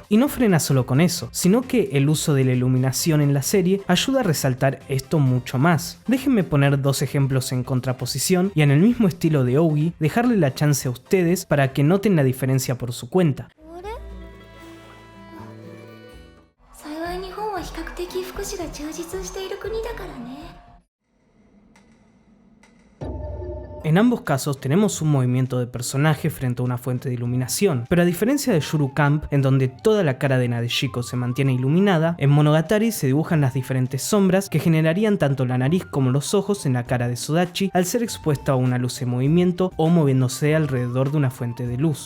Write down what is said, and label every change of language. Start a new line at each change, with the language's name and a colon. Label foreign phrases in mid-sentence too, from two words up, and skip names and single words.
Spanish: Y no frena solo con eso, sino que el uso de la iluminación en la serie ayuda a resaltar esto mucho más. Déjenme poner 2 ejemplos en contraposición y en el mismo estilo de Ougi, dejarle la chance a ustedes para que noten la diferencia por su cuenta.
Japanese: 的福祉が充実している国だからね。
Spanish: En ambos casos tenemos un movimiento de personaje frente a una fuente de iluminación, pero a diferencia de Yuru Camp, en donde toda la cara de Nadeshiko se mantiene iluminada, en Monogatari se dibujan las diferentes sombras que generarían tanto la nariz como los ojos en la cara de Sodachi al ser expuesta a una luz en movimiento o moviéndose alrededor de una fuente de luz.